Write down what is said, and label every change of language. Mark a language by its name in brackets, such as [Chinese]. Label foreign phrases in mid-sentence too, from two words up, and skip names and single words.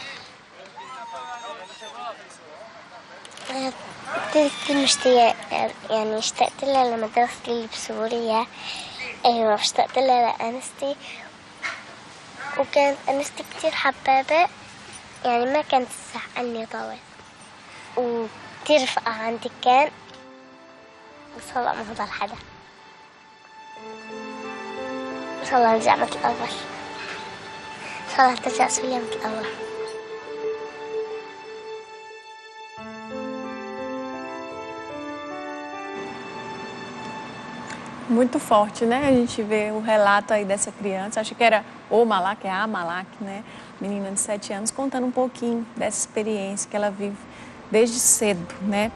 [Arabic] كنت مشتاقة يعني اشتقت لها لمدرستي اللي بسوريا أيوة اشتقت لها لأنستي وكانت أنستي كتير حبابة يعني ما كانت تزعلني طول وكتير رفقة عندي كان بس هلا ما ضل حدا إن شاء الله نرجع مثل الأول إن شاء الله ترجع سوريا مثل الأول [Portuguese] Muito forte, né? A gente vê o relato aí dessa criança, acho que era o Malak, é a Malak, né? Menina de 7 anos, contando um pouquinho dessa experiência que ela vive desde cedo, né?